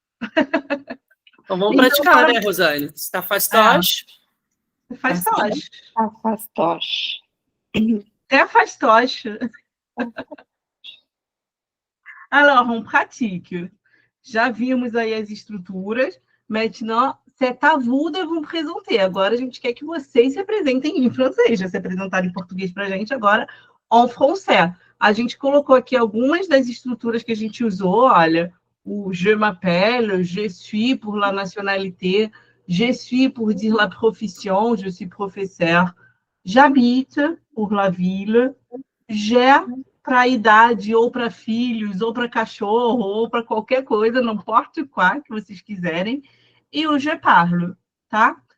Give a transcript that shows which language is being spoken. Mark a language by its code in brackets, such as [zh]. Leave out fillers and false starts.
[pt] Então vamos Então, praticar, fala- né, Rosane? Se tá fastoche, [fr] Fastoche. Fastoche. [pt] É fastoche. [fr] Alors, on pratique. [pt] Já vimos aí as estruturas. [fr] Maintenant, c'est à vous de vous présenter. [pt] Agora a gente quer que vocês se apresentem em francês. Já se apresentaram em português para a gente, agora [fr] en français. [pt] A gente colocou aqui algumas das estruturas que a gente usou. Olha, o [fr] je m'appelle, je suis pour la nationalité, je suis pour dire la profession, je suis professeur, j'habite pour la ville, [pt] j'ai para a idade, ou para filhos, ou para cachorro, ou para qualquer coisa, não importa qual que vocês quiserem, e o [fr] je parle, [pt] tá?